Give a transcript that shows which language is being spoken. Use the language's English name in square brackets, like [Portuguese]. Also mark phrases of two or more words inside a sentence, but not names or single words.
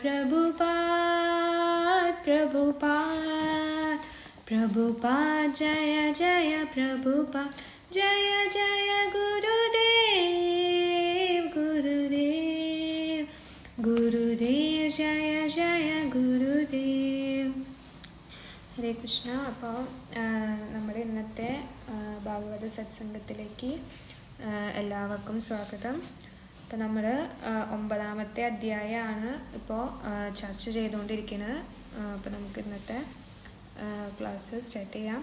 [Sanskrit] प्रभुपाद जय जय प्रभुपाद जय जय गुरुदेव जय जय गुरुदेव ഹരേ കൃഷ്ണ. [Malayalam] അപ്പോൾ നമ്മുടെ ഇന്നത്തെ ഭാഗവത സത്സംഗത്തിലേക്ക് എല്ലാവർക്കും സ്വാഗതം. അപ്പോൾ നമ്മൾ 9ാമത്തെ അധ്യായമാണ് ഇപ്പോൾ ചർച്ച ചെയ്തുകൊണ്ടിരിക്കുന്നത്. അപ്പോൾ നമുക്ക് ഇന്നത്തെ [English] class start [Malayalam] ചെയ്യാം.